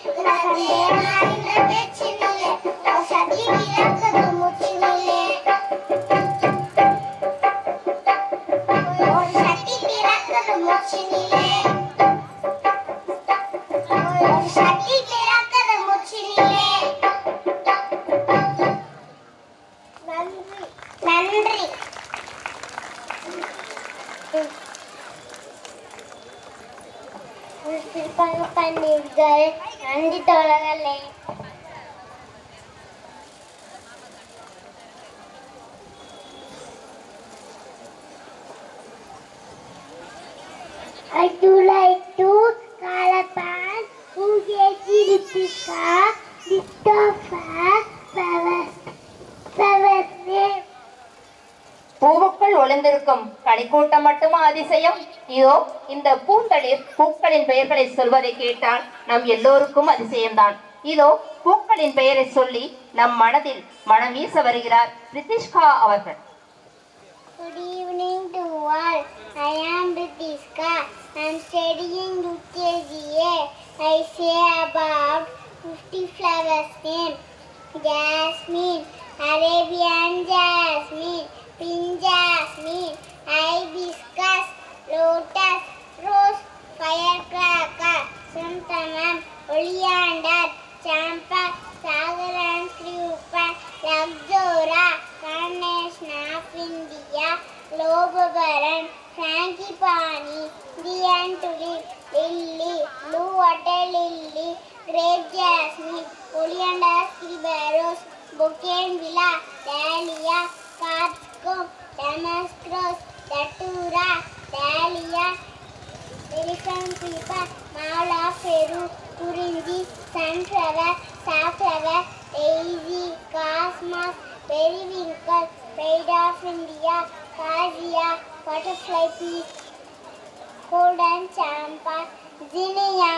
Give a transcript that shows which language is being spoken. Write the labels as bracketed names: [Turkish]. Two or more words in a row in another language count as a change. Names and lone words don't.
[Tamil] பேச்சினிலே ஒரு சக்தி பிறக்குது மூச்சினிலே ஒரு சக்தி பிறக்குது மூச்சினிலே ஒரு சக்தி பிறக்குது மூச்சினிலே நன்றி பண்ணீர்கள் நன்றி தோழர்களே [English] I do like to call upon Ugeji Lipika, Christopher, Savasne. [Tamil] பூவுக்குள் ஒளிந்திருக்கும் கனிக்கூட்டம் மட்டுமா அதிசயம்? இதோ இந்த பூந்தளிர் பூக்களின் பெயர்களை சொல்வதை கேட்டால் நம் எல்லோருக்கும் அதிசயம்தான். இதோ பூக்களின் பெயரை சொல்லி நம் மனதில் மனம் வீச வருகிறார் பிரித்திஷ்கா அவர்கள். [English] Good evening to all. I am Pritiska. I am studying UKGA. I say about 50 flowers name. Jasmine, Arabian jasmine, pink jasmine, hibiscus, lotus, rose, firecracker, santanam, oleander, champa, sagaran, creeper, luxora, carnation of India, lobabaran, frangipani, Indian tulip, lily, blue water lily, grape jasmine, oleander, scriberos, bougainvillea, dahlia, capsicum, damask rose, datura, dahlia, elephant creeper, mala, peru, kurinji, sunflower, safflower, daisy, cosmos, periwinkle, pride of India, cassia, butterfly peas, golden champa, zinnia.